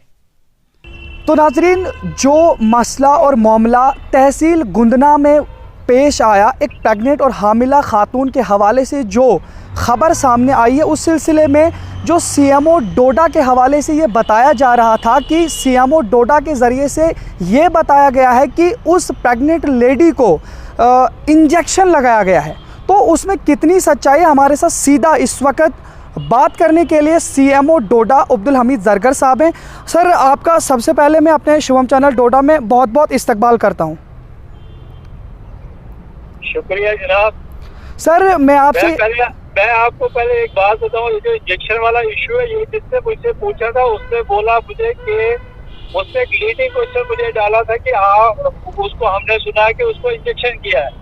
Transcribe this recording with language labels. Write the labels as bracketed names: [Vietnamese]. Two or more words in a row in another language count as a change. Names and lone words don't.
[Urdu] تو ناظرین جو مسئلہ اور معاملہ تحصیل گندنا میں پیش آیا ایک پیگنٹ اور حاملہ خاتون کے حوالے سے جو خبر سامنے آئی ہے اس سلسلے میں جو سی ایم او ڈوڈا کے حوالے سے یہ بتایا جا رہا تھا کہ سی ایم او ڈوڈا کے ذریعے سے یہ بتایا گیا ہے کہ اس [English] pregnant lady [Urdu] کو انجیکشن لگایا گیا ہے. تو اس میں کتنی سچائی ہمارے ساتھ سیدھا اس وقت بات کرنے کے لیے سی ایم او ڈوڈا عبدالحمید زرگر صاحب ہیں. سر آپ کا سب سے پہلے میں اپنے شوم چینل ڈوڈا میں بہت بہت استقبال کرتا ہوں. شکریہ جناب. سر میں آپ کو پہلے ایک بات بتاؤں یہ جو انجیکشن والا ایشو ہے یہ جس نے مجھ سے پوچھا تھا اس نے بولا مجھے کہ اس نے ایک [English] leading question [Urdu] مجھے ڈالا تھا کہ اس کو ہم نے سنا کہ اس کو انجیکشن کیا ہے.